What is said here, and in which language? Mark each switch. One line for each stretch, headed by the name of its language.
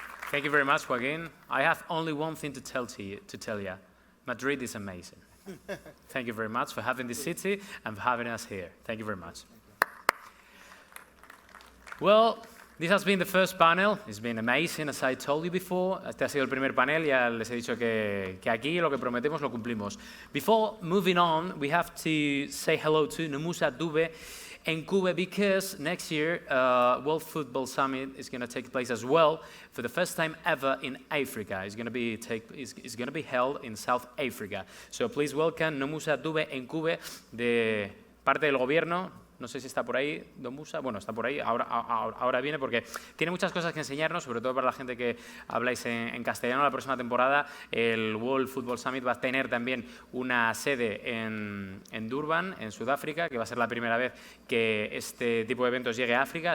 English: Thank you very much, Joaquin. I have only one thing to tell you. Madrid is amazing. Thank you very much for having this city and for having us here. Thank you very much. Well, this has been the first panel. It's been amazing, as I told you before.
Spanish: Este ha sido el primer panel. Ya les he dicho que aquí lo que prometemos lo cumplimos.
English: Before moving on, we have to say hello to Nomusa Dube and Cuba, because next year World Football Summit is going to take place as well for the first time ever in Africa. It's going to be held in South Africa. So please welcome Nomusa Dube and Cuba
Spanish: de parte del gobierno. No sé si está por ahí, Don Musa. Bueno, está por ahí, ahora viene porque tiene muchas cosas que enseñarnos, sobre todo para la gente que habláis en castellano. La próxima temporada el World Football Summit va a tener también una sede en Durban, en Sudáfrica, que va a ser la primera vez que este tipo de eventos llegue a África.